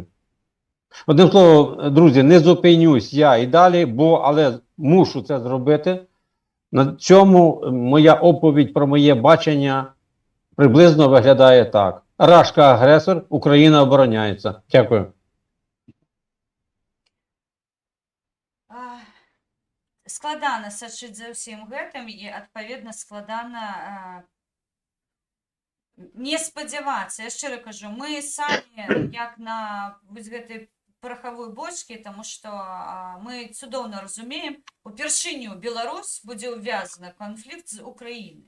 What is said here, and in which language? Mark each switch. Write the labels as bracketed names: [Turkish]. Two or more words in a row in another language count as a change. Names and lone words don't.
[Ukrainian] Одним словом, друзі, не зупинюсь я і далі, але мушу це зробити. На цьому моя оповідь про моє бачення приблизно виглядає так. Рашка агресор, Україна обороняється. Дякую. [Belarusian] Складана сачыць за ўсім гэтым і, адпаведна, складана не спадзявацца. Я шчыра кажу, мы самі, як на вось гэтай порохавой бочкі, тому што мы цудоўна разумеем, упершыню Беларусь будзе ўвязана канфлікт з Украінай.